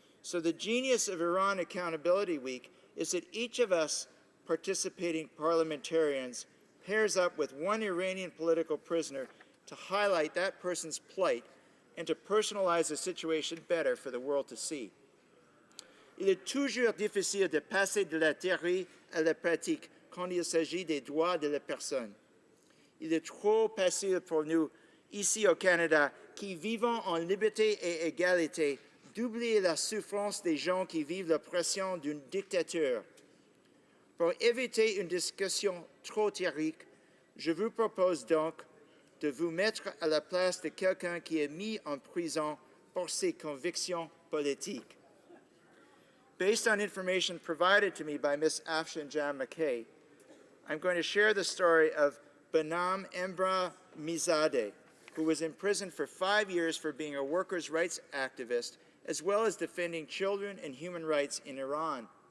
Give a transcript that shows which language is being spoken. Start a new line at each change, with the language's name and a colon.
English: So the genius of Iran Accountability Week is that each of us participating parliamentarians pairs up with one Iranian political prisoner to highlight that person's plight and to personalize the situation better for the world to see.
French: Il est toujours difficile de passer de la théorie à la pratique quand il s'agit des droits de la personne. Il est trop facile pour nous, ici au Canada, qui vivons en liberté et égalité, d'oublier la souffrance des gens qui vivent l'oppression d'une dictature. Pour éviter une discussion trop théorique, je vous propose donc de vous mettre à la place de quelqu'un qui est mis en prison pour ses convictions politiques.
English: Based on information provided to me by Ms. Afshinjam McKay, I'm going to share the story of Banam Embra Mizadeh, who was imprisoned for 5 years for being a workers' rights activist, as well as defending children and human rights in Iran.